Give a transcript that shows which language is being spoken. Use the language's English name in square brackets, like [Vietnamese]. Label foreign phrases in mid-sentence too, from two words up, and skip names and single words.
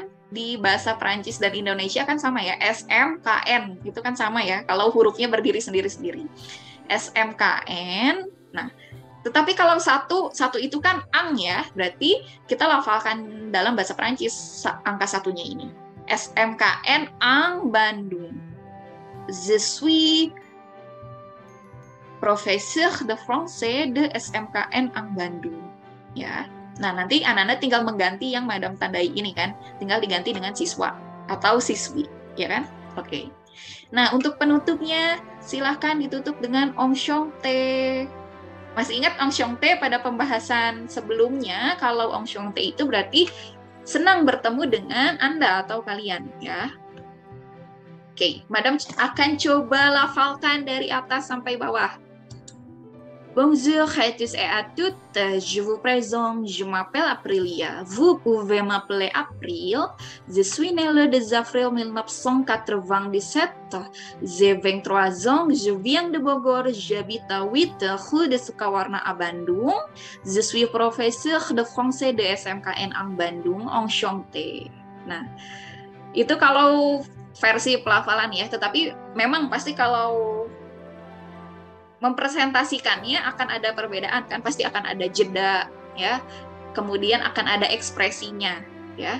[Indonesian] Di bahasa Prancis dan Indonesia kan sama ya, SMKN itu kan sama ya, kalau hurufnya berdiri sendiri-sendiri. SMKN, nah, tetapi kalau satu itu kan ang ya, berarti kita lafalkan dalam bahasa Prancis angka satunya ini. SMKN Ang Bandung. [French] Je suis professeur de français de SMKN Ang Bandung. Ya. [Indonesian] Nah, nanti anak-anak tinggal mengganti yang Madam tandai ini kan, tinggal diganti dengan siswa atau siswi, ya kan? Oke. Nah, untuk penutupnya silahkan ditutup dengan enchanté. Masih ingat enchanté pada pembahasan sebelumnya? Kalau enchanté itu berarti senang bertemu dengan Anda atau kalian, ya. Oke, Madam akan coba lafalkan dari atas sampai bawah. [French] Bonjour à tous et à toutes, je vous présente, je m'appelle Aprilia. Vous pouvez m'appeler April. Je suis née le 2 avril 1997. J'ai 23 ans, je viens de Bogor, j'habite à 8 rue de Sukawarna à Bandung. Je suis professeur de français de SMKN Ang Bandung, enchanté. [Indonesian] Nah, itu kalau versi pelafalan ya, tetapi memang pasti kalau mempresentasikannya akan ada perbedaan kan, pasti akan ada jeda ya, kemudian akan ada ekspresinya ya.